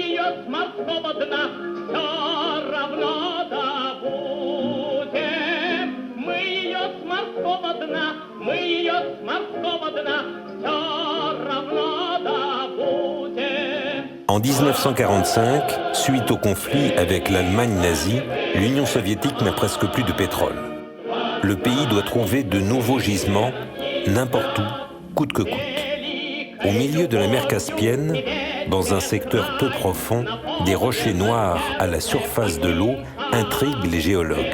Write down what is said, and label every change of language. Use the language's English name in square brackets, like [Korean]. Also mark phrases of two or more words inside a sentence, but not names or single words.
[Russian] Московодна, все равно добудем. Мы ее с морского дна, мы ее с морского дна, все равно добудем. [French] En 1945, suite au conflit avec l'Allemagne nazie, l'Union soviétique n'a presque plus de pétrole. Le pays doit trouver de nouveaux gisements, n'importe où, coûte que coûte. Au milieu de la mer Caspienne, dans un secteur peu profond, des rochers noirs à la surface de l'eau intriguent les géologues.